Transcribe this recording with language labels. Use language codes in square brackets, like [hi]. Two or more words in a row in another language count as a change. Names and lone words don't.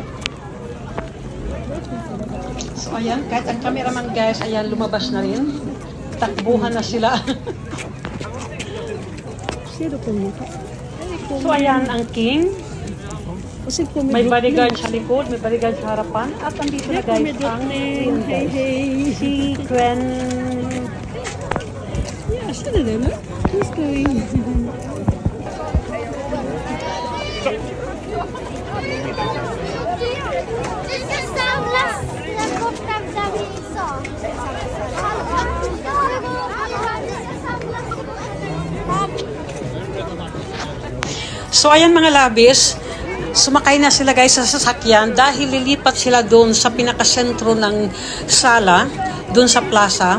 [tl] So ayan, kahit ang [en] cameraman guys, [tl] ayan, lumabas na rin. Takbuhan na sila. So ayan ang king. May bodyguard sa likod, may bodyguard sa harapan. At andito na guys ang [en] queen guys. [tl] Si Queen. [sv] Ja, känner du eller? Nu ska vi in. Vi ska samlas där borta där vi sa. [tl] So ayan mga labis, sumakay na sila guys sa sasakyan dahil lilipat sila doon sa pinakasentro ng sala, doon sa plaza.